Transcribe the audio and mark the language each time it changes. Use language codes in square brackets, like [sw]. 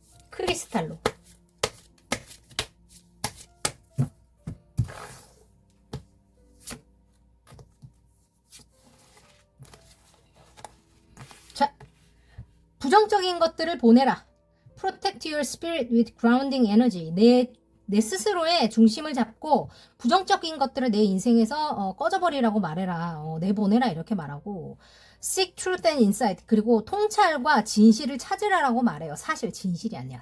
[ko] 크리스탈로. 부정적인 것들을 보내라. [en] Protect your spirit with grounding energy. [ko] 내 스스로의 중심을 잡고 부정적인 것들을 내 인생에서 꺼져버리라고 말해라. 내보내라 이렇게 말하고 [en] Seek truth and insight. [ko] 그리고 통찰과 진실을 찾으라라고 말해요. 사실, 진실이 아니야.